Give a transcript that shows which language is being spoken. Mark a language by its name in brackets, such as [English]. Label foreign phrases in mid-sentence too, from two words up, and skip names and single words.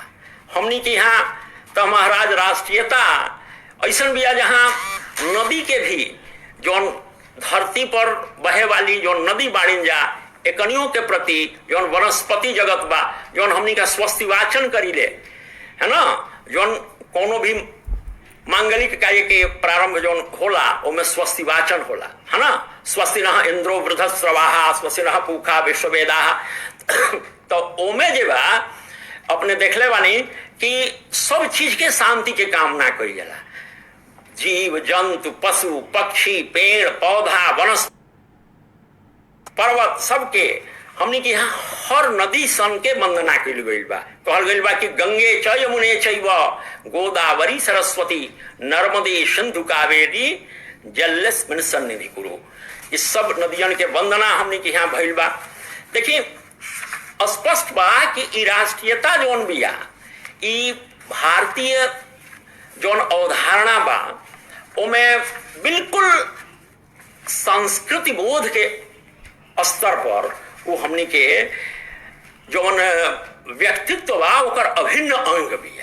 [Bhojpuri] हमनी के यहाँ तो महाराज राष्ट्रीयता ऐसा भी है जहाँ नदी के भी जौन धरती पर बहे वाली जो नदी बाड़िन जा एकनियों के प्रति जौन वनस्पति जगत बा, जौन हमनी का स्वस्ति वाचन करीले है ना, जौन कोनो भी मांगलिक कार्य के प्रारंभ जो होला ओमे स्वस्ति वाचन होला, है ना। [Sanskrit] स्वस्ति नः इंद्रो वृद्धस्रवाहा स्वस्ति नः पूखा विश्ववेदाः। [Bhojpuri] तो ओमे जे बा अपने देखले बानी कि सब चीज के शांति के कामना करी जाला। जीव जंतु पशु पक्षी पेड़ पौधा वनस्पति पर्वत सबके हमनी के यहाँ हर नदी सन के वंदना कइल गइल बा। कहल गइल बा कि [Sanskrit] गंगे च यमुने चैव गोदावरी सरस्वती नर्मदे सिंधु कावेरी जलेस्मिन् सन्निधि कुरु। [Bhojpuri] इस सब नदियन के वंदना हमनी के यहाँ भइल बा। देखिए स्पष्ट बा कि ई राष्ट्रीयता जोन बिया ई भारतीय जोन अवधारणा बा ओमे बिल्कुल संस्कृति बोध के स्तर पर वो हमनी के जोन व्यक्तित्व बा ओकर अभिन्न अंग बिया।